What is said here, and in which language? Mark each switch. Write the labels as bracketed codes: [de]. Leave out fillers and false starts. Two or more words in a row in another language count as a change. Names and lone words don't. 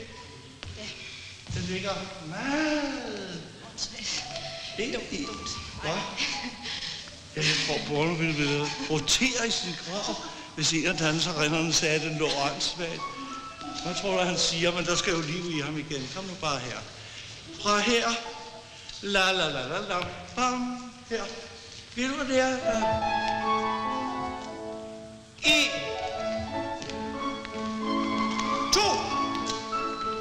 [da] Den ligger meget. Hvad? Jeg tror, Bournonville ville rotere i sin grav, hvis en af danserinderne sagde, at den lå åndssvagt. Hvad tror du, han siger, men der skal jo liv i ham igen. Kom nu bare her. Fra her. La la la la la. Bam. Her. Ved du, hvad det er? 1. 2.